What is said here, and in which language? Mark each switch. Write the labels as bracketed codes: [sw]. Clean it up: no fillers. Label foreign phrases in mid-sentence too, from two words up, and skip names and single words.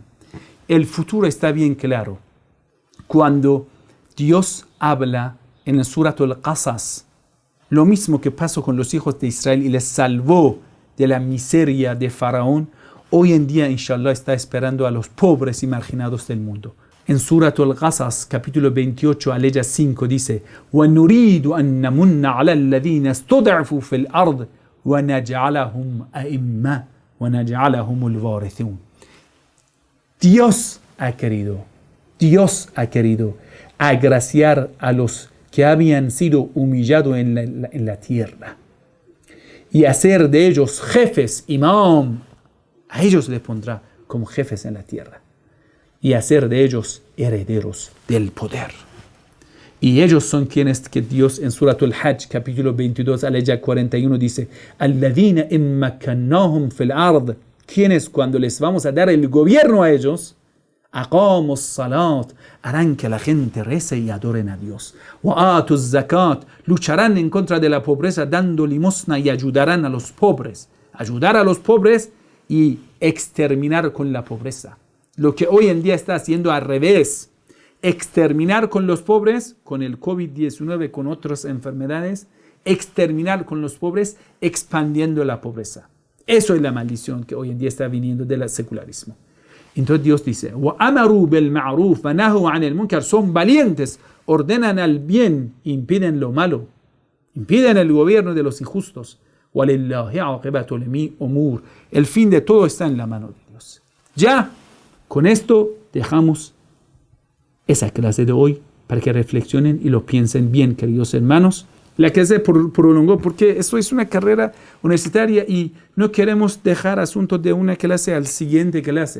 [es] El futuro está bien claro. Cuando Dios habla en el Surat al-Qasas, lo mismo que pasó con los hijos de Israel y les salvó de la miseria de Faraón, hoy en día, inshallah, está esperando a los pobres y marginados del mundo. En Surat al-Qasas, capítulo 28, aleya 5, dice: [ar] وَنُرِيدُ أَن نَمُنَّ عَلَى الَّذِينَ اسْتُضْعِفُوا فِي الْأَرْضِ وَنَجْعَلَهُمْ أَئِمَّةً وَنَجْعَلَهُمُ الْوَارِثِينَ. [es] Dios ha querido agraciar a los que habían sido humillados en la tierra y hacer de ellos jefes, imam. A ellos les pondrá como jefes en la tierra y hacer de ellos herederos del poder. Y ellos son quienes que Dios en Surat al-Hajj, capítulo 22, aleya 41, dice: [ar] الَّذِينَ إِن مَّكَّنَّاهُمْ فِي الْأَرْضِ, [es] quienes cuando les vamos a dar el gobierno a ellos, [ar] أَقَامُوا الصَّلَاةَ, [es] harán que la gente rece y adoren a Dios. [ar] وَآتُوا الزَّكَاةَ, [es] lucharán en contra de la pobreza dando limosna y ayudarán a los pobres. Ayudar a los pobres y exterminar con la pobreza. Lo que hoy en día está haciendo al revés. Exterminar con los pobres, con el COVID-19, con otras enfermedades. Exterminar con los pobres, expandiendo la pobreza. Eso es la maldición que hoy en día está viniendo del secularismo. Entonces Dios dice: [ar] وَأَمَرُوا بِالْمَعْرُوفِ وَنَهُوا عَنِ الْمُنكَرِ, [es] son valientes, ordenan al bien, impiden lo malo, impiden el gobierno de los injustos. [ar] وَلِلَّهِ عَاقِبَةُ الْأُمُورِ, [es] el fin de todo está en la mano de Dios. Ya, con esto dejamos esa clase de hoy para que reflexionen y lo piensen bien, queridos hermanos. La clase prolongó porque esto es una carrera universitaria y no queremos dejar asuntos de una clase al siguiente clase.